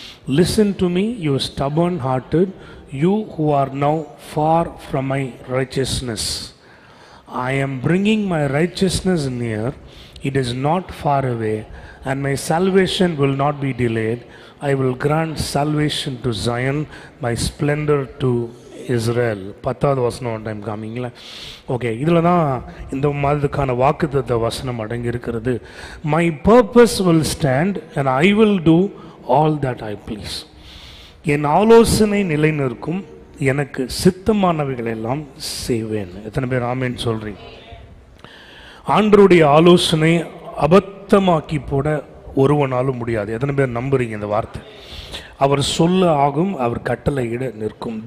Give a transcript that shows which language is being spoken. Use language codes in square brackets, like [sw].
[en] Listen to me, you stubborn-hearted, you who are now far from my righteousness. I am bringing my righteousness near, it is not far away, and my salvation will not be delayed. I will grant salvation to Zion, my splendor to Israel. [ta] 10வது வசனம் one time காமிங்களா? Okay, இதில் தான் இந்த மாதிரிக்கான வாக்குத்தத்த வசனம் அடங்கி இருக்கிறது. [en] My purpose will stand and I will do all that I please. [ta] என் ஆலோசனை நிலை நிற்கும், எனக்கு சித்தமானவைகள் எல்லாம் செய்வேன். எத்தனை பேர் ஆமேன் சொல்றீங்க? ஆண்டவருடைய ஆலோசனை அபத்தமாக்கி போட ஒருவனாலும் முடியாது. எத்தனை பேர் நம்புறீங்க இந்த வார்த்தை? அவர் சொல்ல ஆகும், அவர் கட்டளையிட நிற்கும்.